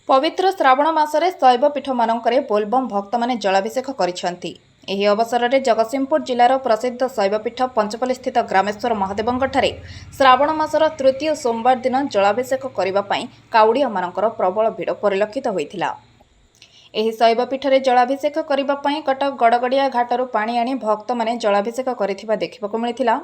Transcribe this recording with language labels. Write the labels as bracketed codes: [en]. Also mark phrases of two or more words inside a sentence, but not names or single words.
[or] ପବିତ୍ର ଶ୍ରାବଣ ମାସରେ ଶୈବପୀଠ ମାନଙ୍କରେ ବୋଲବମ ଭକ୍ତ ମାନେ ଜଳାଭିଷେକ କରୁଛନ୍ତି। ଏହି ଅବସରରେ ଜଗତସିଂହପୁର ଜିଲ୍ଲାର ପ୍ରସିଦ୍ଧ ଶୈବପୀଠ ପଞ୍ଚପଲ୍ଲୀ ସ୍ଥିତ ଗ୍ରାମେଶ୍ୱର ମହାଦେବଙ୍କଠାରେ ଶ୍ରାବଣ ମାସର ତୃତୀୟ ସୋମବାର ଦିନ ଜଳାଭିଷେକ କରିବା ପାଇଁ କାଉଡ଼ିଆମାନଙ୍କର ପ୍ରବଳ ଭିଡ଼ ପରିଲକ୍ଷିତ ହୋଇଥିଲା। ଏହି ଶୈବପୀଠରେ ଜଳାଭିଷେକ କରିବା ପାଇଁ କଟକ ଗଡ଼ଗଡ଼ିଆ ଘାଟରୁ ପାଣି ଆଣି ଭକ୍ତମାନେ ଜଳାଭିଷେକ କରିଥିବା ଦେଖିବାକୁ ମିଳିଥିଲା।